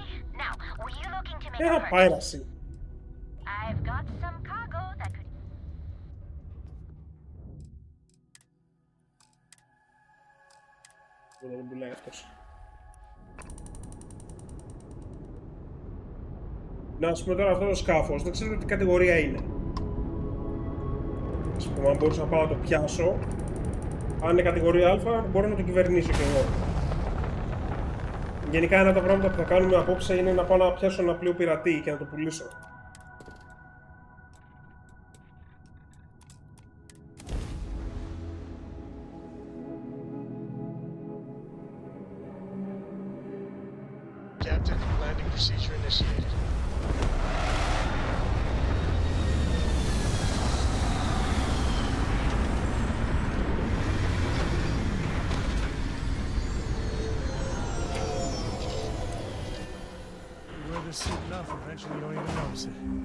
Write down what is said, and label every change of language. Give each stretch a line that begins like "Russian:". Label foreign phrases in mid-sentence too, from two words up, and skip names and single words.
English: Now, were you looking to make a purchase? Πiracy. I've got some cargo that could...
Greek: Δεν πουλάει αυτός. Να ας πούμε τώρα αυτό το σκάφος, δεν ξέρω τι κατηγορία είναι. Ας πούμε, αν μπορούσα να πάω να το πιάσω, αν είναι κατηγορία Α, μπορώ να το κυβερνήσω κι εγώ. Γενικά ένα από τα πράγματα που θα κάνουμε απόψε είναι να πάω να πιάσω ένα πλοίο πειρατή και να το πουλήσω.
English: Captain, landing procedure initiated. You wear this suit enough, eventually you don't even notice it.